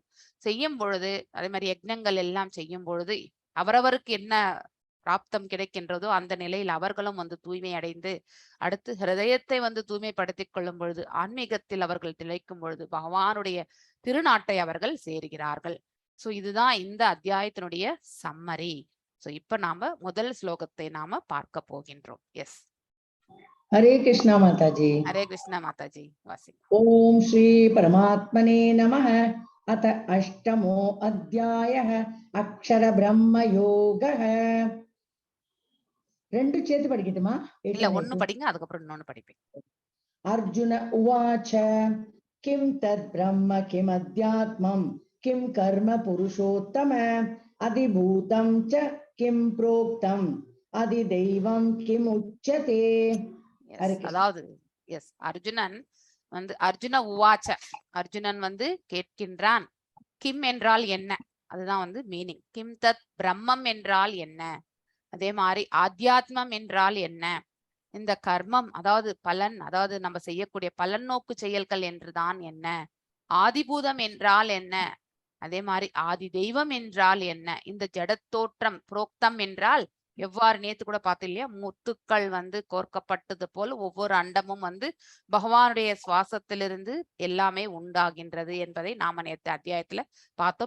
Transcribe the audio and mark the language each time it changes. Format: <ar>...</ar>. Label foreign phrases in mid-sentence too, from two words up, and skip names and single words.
<ta>செய்யும் பொழுது அதே மாதிரி யக்ஞங்கள் எல்லாம் செய்யும் பொழுது அவரவருக்கு என்ன பிராப்தம் கிடைக்கின்றதோ அந்த நிலையில் அவர்களும் வந்து தூய்மை அடைந்து அடுத்து ஹிருதயத்தை வந்து தூய்மைப்படுத்திக் கொள்ளும் பொழுது ஆன்மீகத்தில் அவர்கள் திளைக்கும் பொழுது பகவானுடைய திருநாட்டை அவர்கள் சேருகிறார்கள். சோ இதுதான் இந்த அத்தியாயத்தினுடைய சம்மரி. சோ இப்ப நாம முதல் ஸ்லோகத்தை நாம பார்க்க போகின்றோம். எஸ்,</ta> <hi>हरे कृष्णा माताजी। हरे कृष्णा माताजी, वासी।</hi> <sa>ओम श्री परमात्मने नमः। अथ अष्टमो अध्यायः अक्षर ब्रह्म योगः।</sa> <ta>ரெண்டு சேர்த்து படிக்கட்டுமா? இல்ல, ஒன்னு படிங்க, அதுக்கப்புறம் இன்னொன்னு படிப்பேன்.</ta> <sa>अर्जुन उवाच किं तद् ब्रह्म किम् अध्यात्मं किं कर्म पुरुषोत्तम अधिभूतं च किं प्रोक्तम् अधिदैवं किम् उच्यते।</sa> <ta>அதாவது எஸ், அர்ஜுனன் வந்து</ta> <sa>अर्जुन उवाच,</sa> <ta>அர்ஜுனன் வந்து கேட்கின்றான். கிம் என்றால் என்ன, அதுதான் வந்து மீனிங்.</ta> <sa>किं तद् ब्रह्म</sa> <ta>என்றால் என்ன, அதே மாதிரி ஆத்தியாத்மம் என்றால் என்ன, இந்த கர்மம் அதாவது பலன், அதாவது நம்ம செய்யக்கூடிய பலன் நோக்கு செயல்கள் என்றுதான் என்ன, ஆதிபூதம் என்றால் என்ன, அதே மாதிரி ஆதி தெய்வம் என்றால் என்ன, இந்த ஜடத்தோற்றம் புரோக்தம் என்றால் எவ்வாறு நேத்து கூட பார்த்தோம் இல்லையா, முத்துக்கள் வந்து கோர்க்கப்பட்டது போல ஒவ்வொரு அண்டமும் வந்து பகவானுடைய சுவாசத்திலிருந்து எல்லாமே உண்டாகின்றது என்பதை நாம நேற்று அத்தியாயத்துல பார்த்தோம்.</ta>